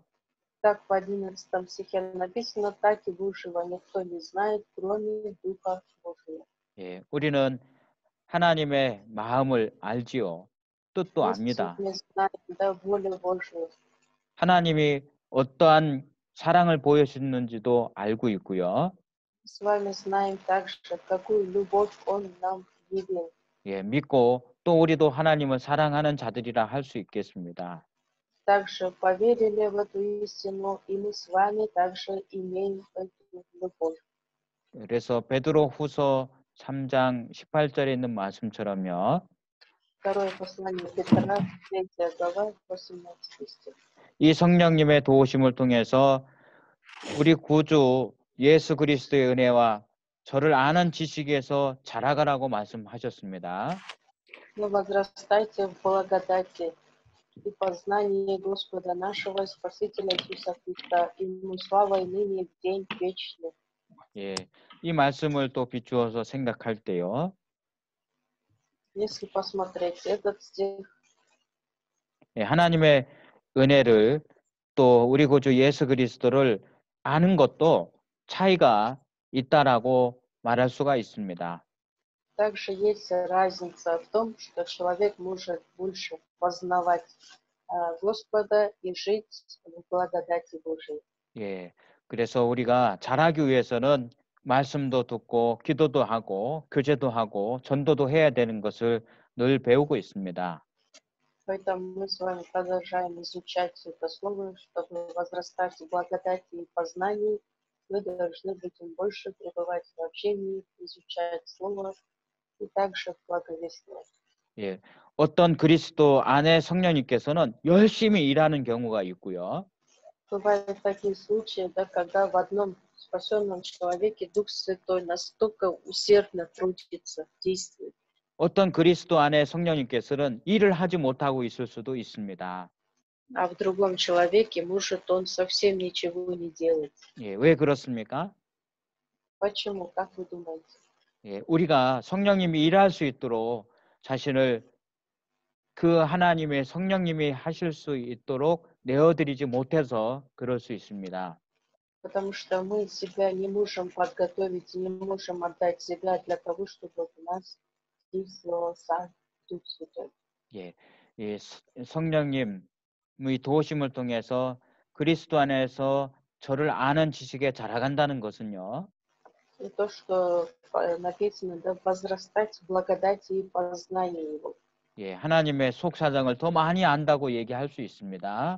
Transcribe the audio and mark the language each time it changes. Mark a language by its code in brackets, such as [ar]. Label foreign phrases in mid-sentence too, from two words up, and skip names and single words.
[ru] Так в 11 стихе написано, так и Божьего никто не знает, кроме Духа Божия. [ko] 예, 우리는 하나님의 마음을 알지요. 뜻도 [ru] Мы [ko] 압니다. [ru] сегодня знаем, да, волю Божию. [ko] 하나님이 어떠한 사랑을 보여주는지도 알고 있고요. [ru] С вами знаем также, какую любовь Он нам явил. [ko] 예, 믿고 또 우리도 하나님을 사랑하는 자들이라 할 수 있겠습니다. [ru] Также поверили в эту истину, и мы с вами также имеем эту любовь. [ko] 그래서 베드로후서 3장 18절에 있는 말씀처럼요. [ru] Второе послание Петра, 3 глава, 18 стих. [ko] 이 성령님의 도우심을 통해서 우리 구주 예수 그리스도의 은혜와 저를 아는 지식에서 자라가라고 말씀하셨습니다. [ru] Но возрастайте в благодати. и познание Господа нашего Спасителя Иисуса Христа. Ему слава и ныне и в день вечный. [ko] 예, 이 말씀을 또 비추어서 생각할 때요. [ru] Если посмотреть этот стих, [ko] 예, 하나님의 은혜를 또 우리 구주 예수 그리스도를 아는 것도 차이가 있다라고 말할 수가 있습니다. [ru] также есть разница в том, что человек может больше познавать Господа и жить в благодати Божией. [ko] 예, 그래서 우리가 잘하기 위해서는 말씀도 듣고 기도도 하고 교제도 하고 전도도 해야 되는 것을 늘 배우고 있습니다. [ru] Поэтому мы с вами продолжаем изучать это слово, чтобы возрастать в благодати и познании. Мы должны будем больше пребывать в общении, изучать слово и также благовествовать. [ko] 예, 어떤 그리스도 안에 성령님께서는 열심히 일하는 경우가 있고요. [ru] Бывают такие случаи, да, когда в одном спасенном человеке Дух Святой настолько усердно трудится, действует. [ko] 어떤 그리스도 안에 성령님께서는 일을 하지 못하고 있을 수도 있습니다. [ru] А в другом человеке может он совсем ничего не делать. [ko] 예, 왜 그렇습니까? [ru] Почему? Как вы думаете? [ko] 예, 우리가 성령님이 일할 수 있도록 자신을 그 하나님의 성령님이 하실 수 있도록 내어드리지 못해서 그럴 수 있습니다. [ru] Потому что мы себя не можем подготовить, не можем отдать себя для того, чтобы у нас действовал сам Дух Святой. [ko] 예, 이 성령님의 도우심을 통해서 그리스도 안에서 저를 아는 지식에 자라간다는 것은요. [ru] И то, что написано, да, возрастать в благодати и познании Его. [ko] 예, 하나님의 속사정을 더 많이 안다고 얘기할 수 있습니다.